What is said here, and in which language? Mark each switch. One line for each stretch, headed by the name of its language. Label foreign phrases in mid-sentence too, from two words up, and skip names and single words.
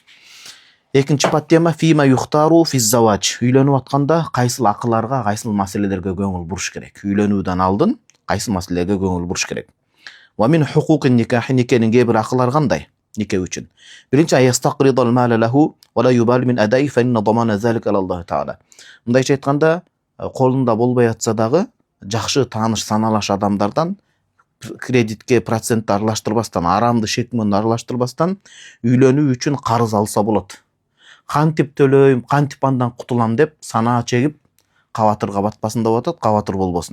Kyrgyz: Экинчи подтема
Arabic: فيما يختار في الزواج.
Kyrgyz: Үйлөнүп атканда кайсыл акыларга, кайсыл маселелерге көңүл буруш керек? Үйлөнүүдөн алдын кайсыл маселелерге көңүл буруш керек?
Arabic: ومن حقوق نكاح,
Kyrgyz: никенин кээ бир акылары кандай? Нике үчүн.
Arabic: Биринчи, أيستقرض المال له ولا يبالي من الأداء فإن ضمان ذلك الله تعالى.
Kyrgyz: Мындайча айтканда, колунда болбой атса дагы жакшы тааныш саналаш адамдардан кредитке процентти аралаштырбастан, арамды шек менен аралаштырбастан үйлөнүү үчүн карыз алса болот. Кантип төлөйм, кантип андан кутулам деп санаа чегип кабатырга батпасын деп атат, кабатыр болбосун.